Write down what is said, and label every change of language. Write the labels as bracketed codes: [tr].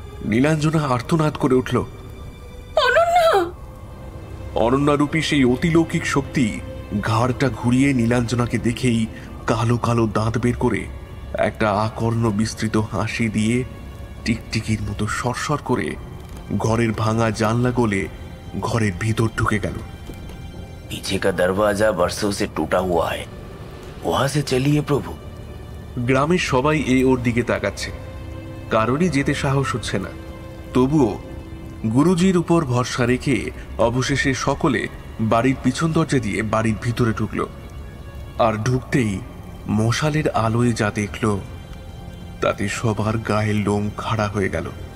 [bn] নীলাঞ্জনা আর্তনাদ করে উঠল, অনন্যারূপী সেই অতিলৌকিক শক্তি ঘাড়টা ঘুরিয়ে নীলাঞ্জনাকে দেখেই কালো কালো দাঁত বের করে একটা আকর্ণ বিস্তৃত হাসি দিয়ে টিকটিকির মতো সরসর করে ঘরের ভাঙা জানলা গলে ঘরের ভিতর ঢুকে গেল। [hi] पीछे का दरवाजा बरसों से टूटा हुआ है, वहां से चलिए प्रभु। [bn] গ্রামের সবাই ওর দিকে তাকাচ্ছে, কারোরই যেতে সাহস হচ্ছে না। তবুও গুরুজির উপর ভরসা রেখে অবশেষে সকলে বাড়ির পিছন দরজা দিয়ে বাড়ির ভিতরে ঢুকল। আর ঢুকতেই মশালের আলোয় যা দেখল তাতে সবার গায়ের লোম খাড়া হয়ে গেল।